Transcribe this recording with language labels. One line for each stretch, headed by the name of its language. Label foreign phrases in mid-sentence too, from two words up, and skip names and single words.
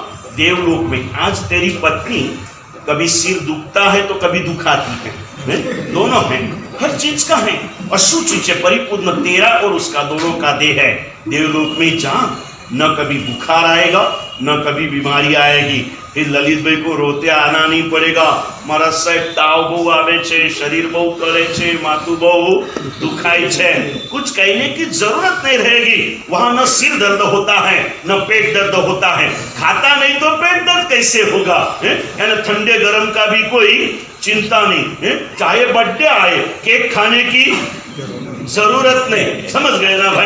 Hindi: देवलोक में आज तेरी पत्नी कभी सिर दुखता है तो कभी दुखाती है, दोनों हैं, हर चीज का है, अशुचि से परिपूर्ण तेरा और उसका दोनों का देह है। देवलोक में जा, न कभी बुखार आएगा न कभी बीमारी आएगी। फिर ललित भाई को रोते आना नहीं पड़ेगा,
Gujarati: મારા સાહેબ તાવ બહુ આવે છે, શરીર બહુ કરે છે, માથું બહુ દુખાય છે,
Hindi: कुछ कहने की जरूरत नहीं रहेगी। वहां न सिर दर्द होता है न पेट दर्द होता है, खाता नहीं तो पेट दर्द कैसे होगा, है ना। ठंडे गर्म का भी कोई चिंता नहीं है, चाहे बर्थडे आए केक खाने की जरूरत नहीं, समझ गए ना भाई।